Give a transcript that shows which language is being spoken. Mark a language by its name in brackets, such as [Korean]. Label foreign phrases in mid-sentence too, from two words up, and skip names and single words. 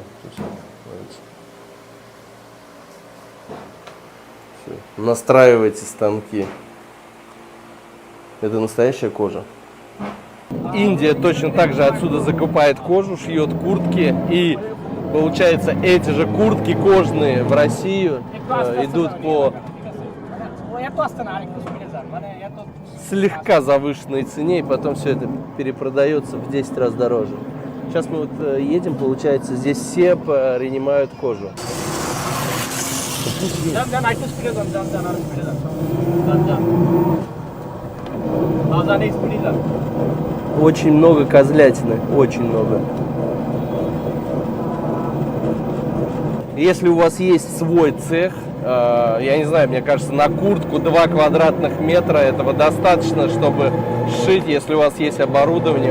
[Russian] То есть, все. Настраивайте станки. Это настоящая кожа. Индия точно так же отсюда закупает кожу, шьет куртки, и получается эти же куртки кожные в Россию идут по [Bangla] এত আসছে না আরেকটু স্পিডে যান মানে এত [Russian] слегка завышенной цене, и потом все это перепродается в 10 раз дороже. Сейчас мы вот едем, получается, здесь все принимают кожу. [Bangla] যান যান আরেকটু স্পিডে যান যান যান আর স্পিডে যান যান যান যান এই স্পিডে যান [Russian] Очень много козлятины, очень много. Если у вас есть свой цех, я не знаю, мне кажется, на куртку 2 квадратных метра этого достаточно, чтобы сшить, если у вас есть оборудование.